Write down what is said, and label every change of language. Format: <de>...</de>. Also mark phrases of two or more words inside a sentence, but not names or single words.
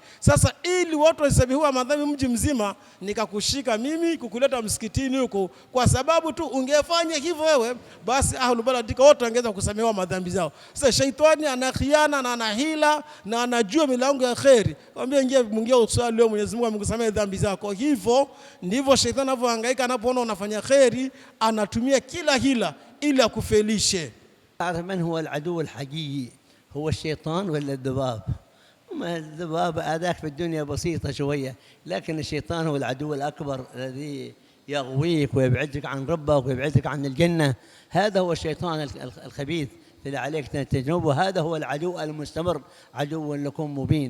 <sw>Sasa ili watu wasisamehewe madhambi mji mzima, nikakushika mimi kukuleta msikitini huko, kwa sababu tu ungefanya hivyo wewe, basi</sw> <ar>أهل بلدك</ar> <sw>wote wangeweza kusamehewa madhambi zao. Sasa shaitani ana khiana na ana hila na anajua milango ya khairi. Mwambie ingia usali leo, Mwenyezi Mungu amekusamehe dhambi zako. Hivyo ndivyo shaitani anavyohangaika, anapoona unafanya khairi anatumia kila hila ili akufelishe.</sw> <ar>تعرف من هو العدو الحقيقي؟ هو الشيطان ولا الذباب؟ الذباب هذاك في الدنيا بسيطة شوية، لكن الشيطان هو العدو الأكبر الذي يغويك ويبعدك عن ربك ويبعدك عن الجنة. هذا هو الشيطان الخبيث الذي عليك تجنبه، هذا هو العدو المستمر، عدو لكم مبين.</ar>